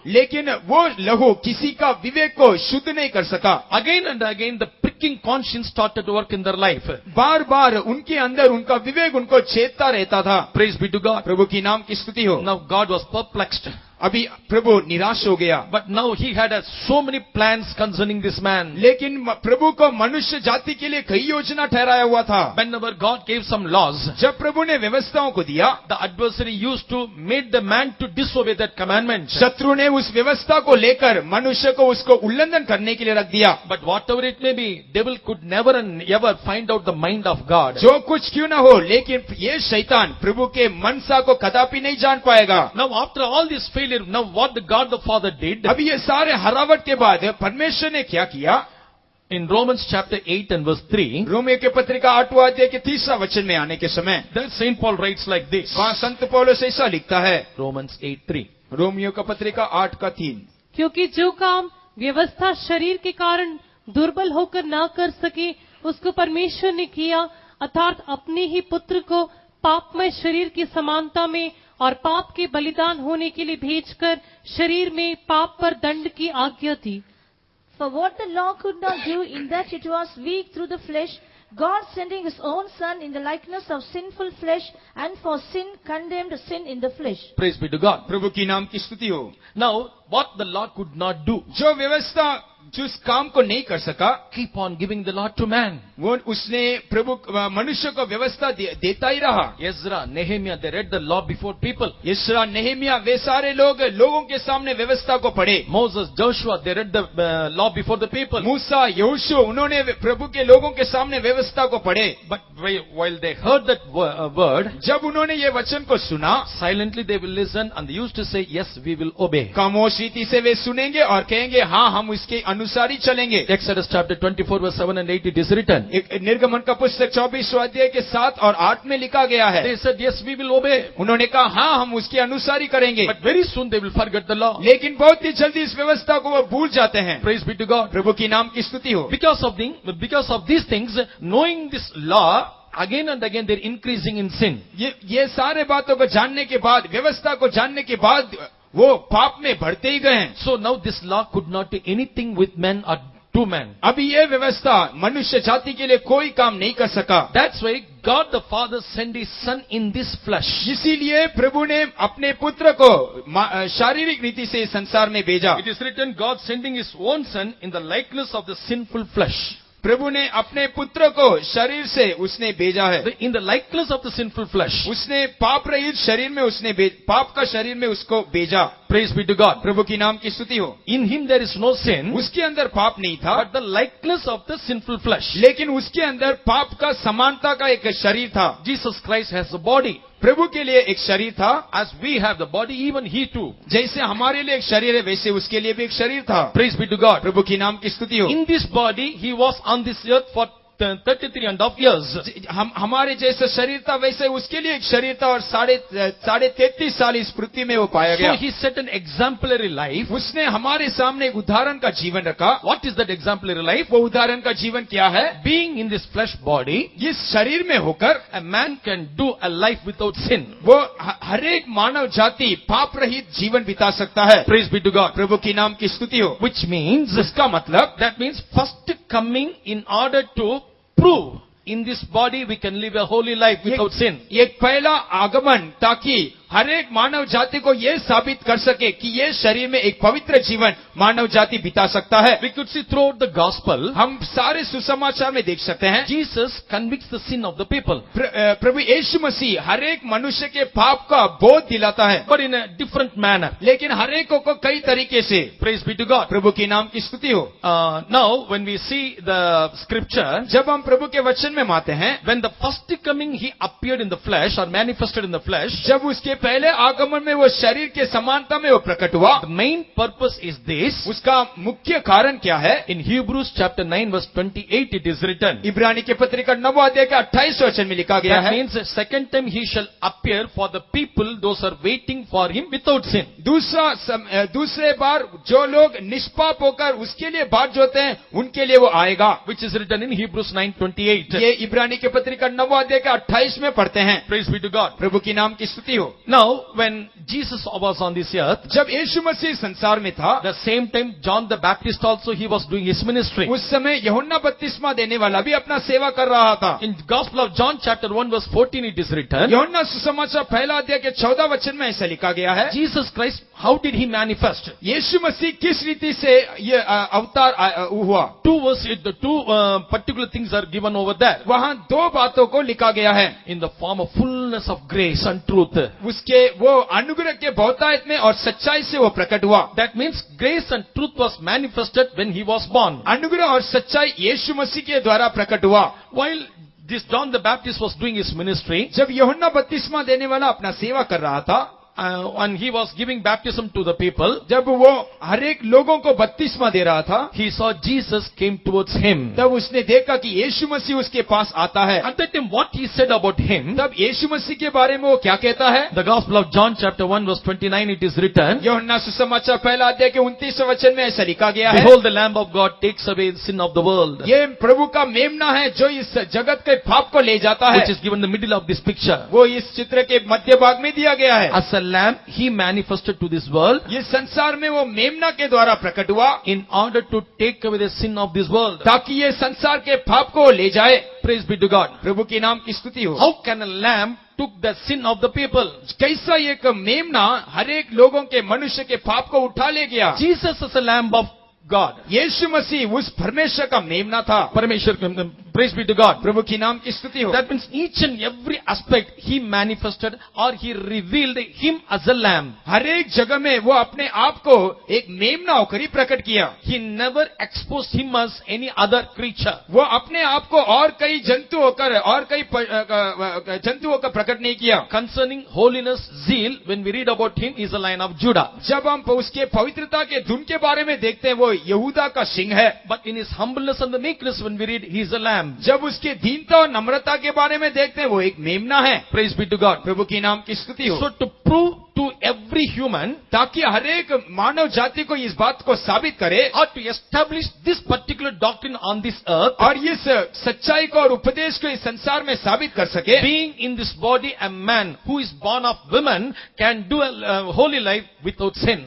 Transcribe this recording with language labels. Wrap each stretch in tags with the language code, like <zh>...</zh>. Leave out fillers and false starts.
<hi>लेकिन वो लहू किसी का विवेक को शुद्ध नहीं कर सका।</hi> <en>Again and again, the pricking conscience started to work in their life.</en> <hi>बार बार उनके अंदर उनका विवेक उनको छेदता रहता था।</hi> <en>Praise be to God.</en> <hi>प्रभु की नाम की स्तुति हो।</hi> <en>Now God was perplexed.</en> <hi>अभी प्रभु निराश हो गया।</hi> <en>But now he had so many plans concerning this man.</en> <hi>लेकिन प्रभु को मनुष्य जाति के लिए कई योजना ठहराया हुआ था।</hi> <en>Whenever God gave some laws,</en> <hi>जब प्रभु ने व्यवस्थाओं को दिया,</hi> <en>the adversary used to make the man to disobey that commandment.</en> <hi>शत्रु ने उस व्यवस्था को लेकर मनुष्य को उसको उल्लंघन करने के लिए रख दिया।</hi> <en>But whatever it may be, devil could never and ever find out the mind of God.</en> <hi>जो कुछ क्यों न हो, लेकिन ये शैतान प्रभु के मनसा को कदापि नहीं जान पाएगा।</hi> <en>Now after all this failure, now what the God the Father did,</en> <hi>अभी ये सारे हरावट के बाद परमेश्वर ने क्या किया?</hi> <en>in Romans chapter 8 and verse 3,</en> <hi>Romeo के पत्रिका 8वां अध्याय के 3रा वचन में आने के समय</hi> <en>there Saint Paul writes like this.</en> <hi>वहाँ संत पौलुस ऐसा लिखता है,</hi> <en>Romans 8:3.</en> <hi>रोमियो का पत्रिका 8:3, क्योंकि जो काम व्यवस्था शरीर के कारण दुर्बल होकर ना कर सके, उसको परमेश्वर ने किया, अर्थात अपने ही पुत्र को पापमय शरीर की समानता में और पाप के बलिदान होने के लिए भेजकर शरीर में पाप पर दंड की आज्ञा दी।</hi> <en>For what the law could not do, in that it was weak through the flesh, God sending his own Son in the likeness of sinful flesh, and for sin condemned sin in the flesh. Praise be to God.</en> <hi>प्रभु की नाम की स्तुति हो।</hi> <en>Now, what the law could not do,</en> <hi>जो व्यवस्था जिस काम को नहीं कर सका,</hi> <en>keep on giving the law to man.</en> <hi>वो उसने प्रभु मनुष्य को व्यवस्था देता ही रहा।</hi> <en>Ezra, Nehemiah, they read the law before people.</en> <hi>यशरा, नेहेमिया, वे सारे लोगों के सामने व्यवस्था को पढ़े।</hi> <en>Moses, Joshua, they read the law before the people.</en> <hi>मूसा, यहोशू, उन्होंने प्रभु के लोगों के सामने व्यवस्था को पढ़े।</hi> <en>But while they heard that word,</en> <hi>जब उन्होंने ये वचन को सुना,</hi> <en>silently they will listen and they used to say, yes, we will obey.</en> <hi>खामोश रीति से वे सुनेंगे और कहेंगे, हाँ, हम इसके अनुसार ही चलेंगे।</hi> <en>Exodus chapter 24 verse 7 and 8 it is written.</en> <hi>निर्गमन का पुस्तक 24वां अध्याय के 7 और 8 में लिखा गया है।</hi> <en>They said, yes, we will obey.</en> <hi>उन्होंने कहा, हाँ, हम उसके अनुसार ही करेंगे।</hi> <en>But very soon they will forget the law.</en> <hi>लेकिन बहुत ही जल्दी इस व्यवस्था को वो भूल जाते हैं।</hi> <en>Praise be to God.</en> <hi>प्रभु की नाम की स्तुति हो।</hi> <en>Because of these things, knowing this law, again and again they're increasing in sin.</en> <hi>ये सारे बातों को जानने के बाद, व्यवस्था को जानने के बाद वो पाप में बढ़ते ही गए हैं।</hi> <en>So now this law could not do anything with men or to men.</en> <hi>अभी ये व्यवस्था मनुष्य जाति के लिए कोई काम नहीं कर सका।</hi> <en>That's why God the Father sent His Son in this flesh.</en> <hi>इसीलिए प्रभु ने अपने पुत्र को शारीरिक रीति से संसार में भेजा।</hi> <en>It is written, God sending His own Son in the likeness of the sinful flesh.</en> <hi>प्रभु ने अपने पुत्र को शरीर से उसने भेजा है।</hi> <en>In the likeness of the sinful flesh.</en> <hi>उसने पाप रहित शरीर में उसने पाप का शरीर में उसको भेजा।</hi> <en>Praise be to God.</en> <hi>प्रभु की नाम की स्तुति हो।</hi> <en>In Him there is no sin,</en> <hi>उसके अंदर पाप नहीं था,</hi> <en>but the likeness of the sinful flesh.</en> <hi>लेकिन उसके अंदर पाप का समानता का एक शरीर था।</hi> <en>Jesus Christ has a body.</en> <hi>प्रभु के लिए एक शरीर था।</hi> <en>As we have the body, even He too.</en> <hi>जैसे हमारे लिए एक शरीर है, वैसे उसके लिए भी एक शरीर था।</hi> <en>Praise be to God.</en> <hi>प्रभु की नाम की स्तुति हो।</hi> <en>In this body, He was on this earth for 33.5 years.</en> <hi>हमारे जैसा शरीर था, वैसे उसके लिए एक शरीर था और साढ़े 33 साल इस पृथ्वी में वो पाया गया।</hi> <en>So He set an exemplary life.</en> <hi>उसने हमारे सामने एक उदाहरण का जीवन रखा।</hi> <en>What is that exemplary life?</en> <hi>वो उदाहरण का जीवन क्या है?</hi> <en>Being in this flesh body,</en> <hi>इस शरीर में होकर</hi> <en>a man can do a life without sin.</en> <hi>वो हर एक मानव जाति पाप रहित जीवन बिता सकता है।</hi> <en>Praise be to God.</en> <hi>प्रभु की नाम की स्तुति हो।</hi> <en>Which means,</en> <hi>इसका मतलब</hi> <en>that means first coming in order to prove in this body we can live a holy life without sin.</en> <hi>ये पहला आगमन ताकि हर एक मानव जाति को ये साबित कर सके कि ये शरीर में एक पवित्र जीवन मानव जाति बिता सकता है।</hi> <en>We could see throughout the gospel,</en> <hi>हम सारे सुसमाचार में देख सकते हैं</hi> <en>Jesus convicts the sin of the people,</en> <hi>प्रभु यीशु मसीह हर एक मनुष्य के पाप का बोध दिलाता है,</hi> <en>but in a different manner.</en> <hi>लेकिन हर एक को कई तरीके से।</hi> <en>Praise be to God.</en> <hi>प्रभु की नाम की स्तुति हो।</hi> <en>Now when we see the scripture,</en> <hi>जब हम प्रभु के वचन में आते हैं,</hi> <en>when the first coming He appeared in the flesh or manifested in the flesh,</en> <hi>जब उसके पहले आगमन में वो शरीर के समानता में वो प्रकट हुआ,</hi> <en>the main purpose is this.</en> <hi>उसका मुख्य कारण क्या है?</hi> <en>In Hebrews chapter 9 verse 28 it is written.</en> <hi>इब्रानी के पत्री का 9वां अध्याय का 28 वचन में लिखा गया</hi> <en>That</en> <hi>है,</hi> <en>means the second time He shall appear for the people those are waiting for Him without sin.</en> <hi>दूसरे बार जो लोग निष्पाप होकर उसके लिए बाट जोते हैं, उनके लिए वो आएगा,</hi> <en>Which is written in Hebrews 9:28.</en> <hi>ये इब्रानी के पत्री का 9वां अध्याय का 28 में पढ़ते हैं।</hi> <en>Praise be to God.</en> <hi>प्रभु की नाम की स्तुति हो।</hi> <en>Now, when Jesus was on this earth,</en> <hi>जब यीशु मसीह संसार में था,</hi> <en>the same time John the Baptist also he was doing his ministry.</en> <hi>उस समय यूहन्ना बपतिस्मा देने वाला भी अपना सेवा कर रहा था।</hi> <en>In Gospel of John chapter 1 verse 14 it is written.</en> <hi>यूहन्ना सुसमाचार पहला अध्याय के 14 वचन में ऐसा लिखा गया है,</hi> <en>Jesus Christ, how did He manifest?</en> <hi>यीशु मसीह किस रीति से ये अवतार हुआ?</hi> <en>The two particular things are given over there.</en> <hi>वहाँ दो बातों को लिखा गया है,</hi> <en>In the form of fullness of grace and truth.</en> <hi>उसके वो अनुग्रह के बहुतायत में और सच्चाई से वो प्रकट हुआ।</hi> <en>That means grace and truth was manifested when He was born.</en> <hi>अनुग्रह और सच्चाई यीशु मसीह के द्वारा प्रकट हुआ।</hi> <en>While this John the Baptist was doing his ministry,</en> <hi>जब यूहन्ना बपतिस्मा देने वाला अपना सेवा कर रहा था,</hi> <en>and he was giving baptism to the people,</en> <hi>जब वो हर एक लोगों को बपतिस्मा दे रहा था,</hi> <en>he saw Jesus came towards him.</en> <hi>तब उसने देखा कि यीशु मसीह उसके पास आता है।</hi> <en>At that time, what he said about him,</en> <hi>तब यीशु मसीह के बारे में वो क्या कहता है?</hi> <en>the Gospel of John chapter 1 verse 29 it is written,</en> <hi>यूहन्ना सुसमाचार पहला अध्याय के 29 वचन में ऐसा लिखा गया है,</hi> <en>Behold the Lamb of God takes away the sin of the world,</en> <hi>ये प्रभु का मेमना है जो इस जगत के पाप को ले जाता है।</hi> <en>which is given in the middle of this picture.</en> <hi>वो इस चित्र के मध्य भाग में दिया गया है।</hi> <en>As a lamb, he manifested to this world</en> <hi>ये संसार में वो मेमना के द्वारा प्रकट हुआ,</hi> <en>in order to take away the sin of this world.</en> <hi>ताकि ये संसार के पाप को ले जाए।</hi> <en>Praise be to God.</en> <hi>प्रभु की नाम की स्तुति हो।</hi> <en>How can a lamb took the sin of the people?</en> <hi>कैसा एक मेमना हर एक लोगों के मनुष्य के पाप को उठा ले गया?</hi> <en>Jesus is a lamb of God.</en> <hi>यीशु मसीह उस परमेश्वर का मेमना था।</hi> <en>Parmeshwar, praise be to God.</en> <hi>प्रभु की नाम की स्तुति हो।</hi> <en>That means each and every aspect he manifested or he revealed him as a lamb.</en> <hi>हर एक जगह में वो अपने आप को एक मेमना होकर ही प्रकट किया।</hi> <en>He never exposed him as any other creature.</en> <hi>वो अपने आप को और कई जंतु होकर और कई जंतु होकर प्रकट नहीं किया।</hi> <en>Concerning holiness, zeal, when we read about him, he is a Lion of Judah.</en> <hi>जब हम उसके पवित्रता के धुन के बारे में देखते हैं, वो यहूदा का सिंह है।</hi> <en>But in his humbleness and the meekness, when we read, he is a lamb.</en> <hi>जब उसके दीनता और नम्रता के बारे में देखते हैं, वो एक मेमना है।</hi> <en>Praise be to God.</en> <hi>प्रभु की नाम की स्तुति हो।</hi> <en>So to prove to every every human,</en> <hi>ताकि हर एक मानव जाति को इस बात को साबित करे</hi> <en>or to establish this particular doctrine on this earth,</en> <hi>और इस सच्चाई को और उपदेश को इस संसार में साबित कर सके।</hi> <en>being in this body a man who is born of woman can do a holy life without sin.</en>